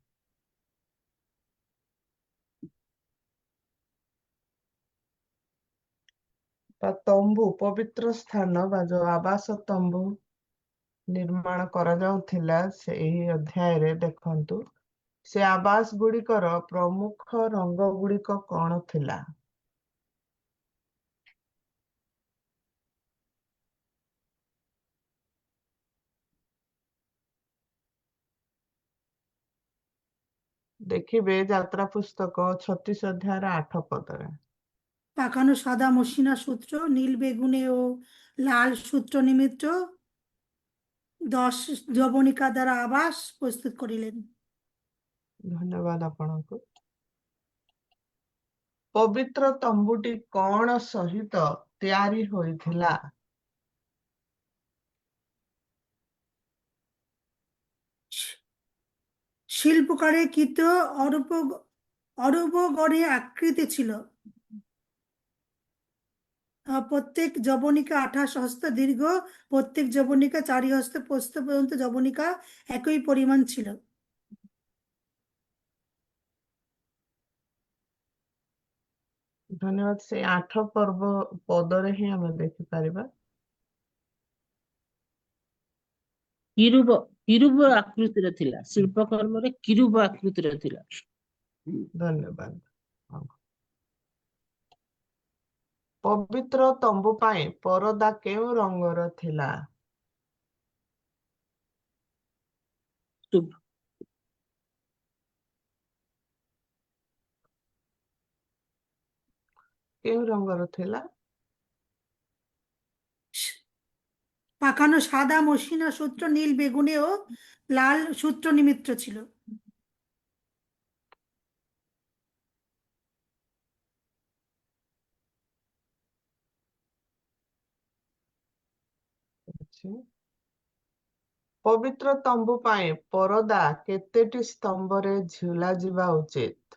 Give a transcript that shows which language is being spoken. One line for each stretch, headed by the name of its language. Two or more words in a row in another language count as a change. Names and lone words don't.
Odia: ବା ତମ୍ବୁ, ପବିତ୍ର ସ୍ଥାନ ବା ଯୋଉ ଆବାସ ତମ୍ବୁ ନିର୍ମାଣ କରାଯାଉଥିଲା ସେହି ଅଧ୍ୟାୟରେ ଦେଖନ୍ତୁ ସେ ଆବାସ ଗୁଡ଼ିକର ପ୍ରମୁଖ ରଙ୍ଗ ଗୁଡ଼ିକ କଣ ଥିଲା? ଦେଖିବେ ଯାତ୍ରା ପୁସ୍ତକ 36 ଅଧ୍ୟାୟର 8 ପଦରେ।
Bangla: পাকানো সাদা মসৃণা সূত্র, নীল বেগুনে ও লাল সূত্র নিমিত্ত 10 যবনিকা দ্বারা আবাস প্রস্তুত করিলেন।
Odia: ଧନ୍ୟବାଦ ଆପଣଙ୍କୁ। ପବିତ୍ର ତମ୍ବୁଟି କଣ ସହିତ ତିଆରି ହୋଇଥିଲା?
Bangla: শিল্পকারে কৃত অরূপ অরূপ গড়ে আকৃতি ছিল। প্রত্যেক যবনিকা 28 হস্ত দীর্ঘ, প্রত্যেক যবনিকা 4 হস্ত প্রস্থ পর্যন্ত যবনিকা একই পরিমাণ ছিল।
Odia: ଧନ୍ୟବାଦ। ସେ 8 ପଦରେ ହିଁ ଆମେ ଦେଖିପାରିବା। କିରୁବ ଆକୃତିର ଥିଲା, ଶିଳ୍ପକର୍ମରେ କିରୁବ ଆକୃତିର ଥିଲା। ଧନ୍ୟବାଦ। ପବିତ୍ର ତମ୍ବୁ ପାଇଁ ପରଦା କେଉଁ ରଙ୍ଗର ଥିଲା? ଶୁଭ। କେଉଁ ରଙ୍ଗର ଥିଲା?
Bangla: পাকানো সাদা মসৃণা সূত্র নীল বেগুনে ও লাল সূত্র নিমিত্ত ছিল।
Odia: ପବିତ୍ର ତମ୍ବୁ ପାଇଁ ପରଦା କେତେଟି ସ୍ତମ୍ଭରେ ଝୁଲା ଯିବା ଉଚିତ?